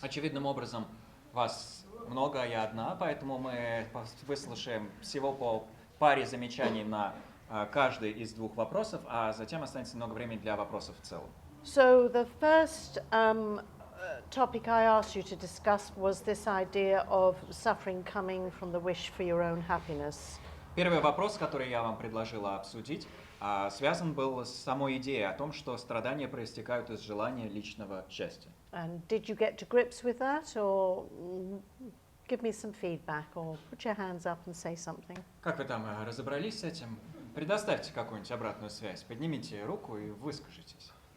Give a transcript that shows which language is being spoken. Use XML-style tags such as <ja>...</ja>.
<ru>Очевидным образом, вас много, я одна, поэтому мы выслушаем всего по паре замечаний на каждый из двух вопросов, а затем останется много времени для вопросов в целом.</ru> <en>So the first topic I asked you to discuss was this idea of suffering coming from the wish for your own happiness.</en> <ru>Первый вопрос, который я вам предложила обсудить, связан был с самой идеей о том, что страдания проистекают из желания личного счастья.</ru> <en>And did you get to grips with that, or give me some feedback, or put your hands up and say something?</en> <ru>Как вы там разобрались с этим? Предоставьте какую-нибудь обратную связь, поднимите руку и выскажитесь.</ru>